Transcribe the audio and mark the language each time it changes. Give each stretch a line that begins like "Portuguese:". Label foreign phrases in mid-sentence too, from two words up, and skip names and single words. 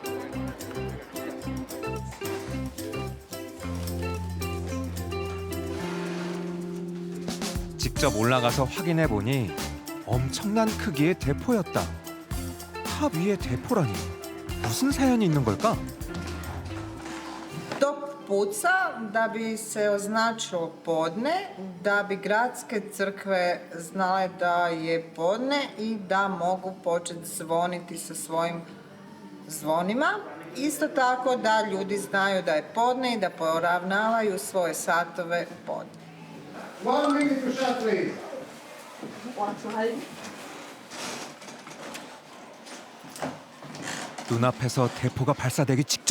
Korean: 직접 올라가서 확인해 보니 엄청난 크기의 대포였다. 탑 위에 대포라니 무슨 사연이 있는 걸까?
Croatian: To puca da bi se označilo podne, da bi gradske crkve znale da je podne i da mogu početi zvoniti sa svojim zvonima. Isto tako da ljudi znaju da je podne i da poravnavaju svoje satove u podne.
English: One minute to shut, please.
Korean: 눈앞에서 대포가 발사되기 직전.